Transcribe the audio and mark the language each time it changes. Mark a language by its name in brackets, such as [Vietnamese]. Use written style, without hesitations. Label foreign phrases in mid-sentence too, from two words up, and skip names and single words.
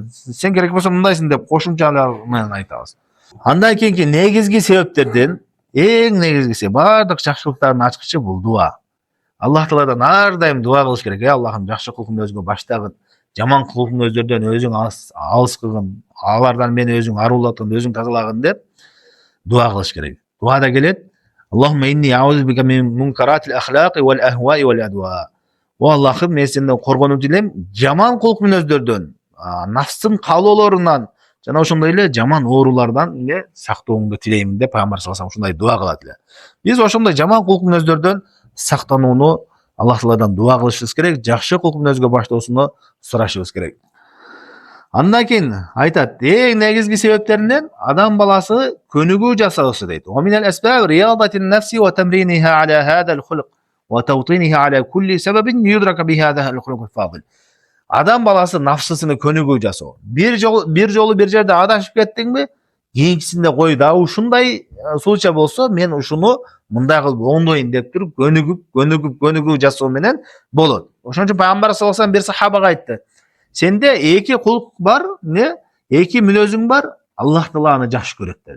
[Kyrgyz] Сен керек болсо мындайсың деп кошумчалар менен айтабыз. Андан кийинки негизги себептерден эң негизгиси, бардык жакшылыктардын ачкычы бул дуа. Аллах Тааладан ар дайым дуа кылыш керек. Аллахым жакшы кулк мүнөзгө баштагын, жаман кулк мүнөздөрдөн өзүң алыс кылгын, алардан мени өзүң арулатын, өзүң тазалагын деп дуа кылыш керек. Дуада келет: [Arabic] اللهم إني أعوذ بك من منكرات الأخلاق والأهواء والأدواء. [Kyrgyz] О Аллахым, мен сенден коргонуу тилейм жаман кулк мүнөздөрдөн, нафстын каалоолорунан, жана ошондой эле жаман оорулардан сактооңду тилейм деп пайгамбар [Arabic] صلى الله عليه وسلم [Kyrgyz] ушундай дуа кылат эле. Биз ошондой жаман кулк мүнөздөрдөн сактанууну Аллах Тааладан дуа кылышыбыз керек, жакшы кулк мүнөзгө баштоосуну сурашыбыз керек. Андан кийин айтат, эң негизги себептеринен адам баласы көнүгүү жасаысы дейт. [Arabic] ومن الأسباب رياضة النفس وتمرينها على هذا الخلق وتوطينها على كل سبب يدرك بهذا الخلق الفاضل. [Kyrgyz] Адам баласы нафсысыны көнүгүү жасоо. Бир жолу бир жерде адашып кеттиңби, кийинкисинде кой да ушундай случай болсо, мен ушуну мындай кылып оңдойн деп туруп көнүгүү жасоо менен болот. Ошон үчүн пайгамбар [Arabic] صلى الله عليه وسلم [Kyrgyz] бир сахабага айтты: сенде эки кулк бар, эки мүнөзүң бар, Аллах Таала аны жакшы көрөт деди.